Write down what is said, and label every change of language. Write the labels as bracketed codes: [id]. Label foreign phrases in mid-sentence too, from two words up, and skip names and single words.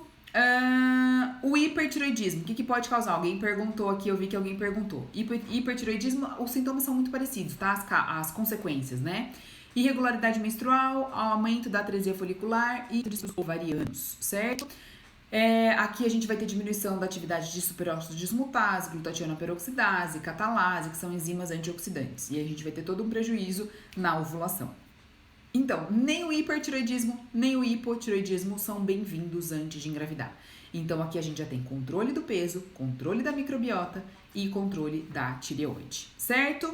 [pt] O hipertiroidismo, o que pode causar? Alguém perguntou aqui, eu vi que alguém perguntou. Hipertiroidismo, os sintomas são muito parecidos, tá? As consequências, né? Irregularidade menstrual, aumento da atresia folicular e triglicéridos ovarianos, certo? Aqui a gente vai ter diminuição da atividade de superóxido de dismutase, glutationa peroxidase, catalase, que são enzimas antioxidantes. E a gente vai ter todo um prejuízo na ovulação. Então, nem o hipertiroidismo, nem o hipotiroidismo são bem-vindos antes de engravidar. Então, aqui a gente já tem controle do peso, controle da microbiota e controle da tireoide, certo?